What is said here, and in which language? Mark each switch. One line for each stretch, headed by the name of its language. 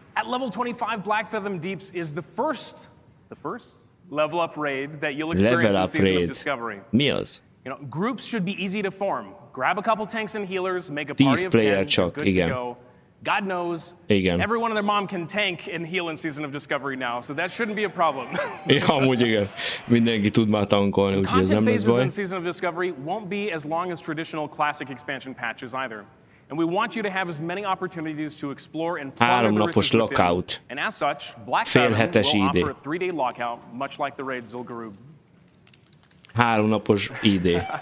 English: At level 25, Blackfathom Deeps is the first level up raid that you'll experience in Season of Discovery.
Hungarian: Mi az?
English: You know, groups should be easy to form. Grab a couple tanks and healers, make a party of 10,
Hungarian: csak,
English: good
Hungarian: igen.
English: to go. God knows,
Hungarian: igen.
English: Everyone and their mom can tank and heal in Season of Discovery now, so that shouldn't be a problem.
Hungarian: Ja, amúgy igen. Mindenki tud már tankolni, úgyhogy ez nem lesz baj.
English: Content phases in Season of Discovery won't be as long as traditional Classic expansion patches either. And we want you to have as many opportunities to explore and plunder the riches within. And as such, Blackfathom will offer a 3-day lockout, much like the raid Zul'Gurub.
Hungarian: 3 napos ID.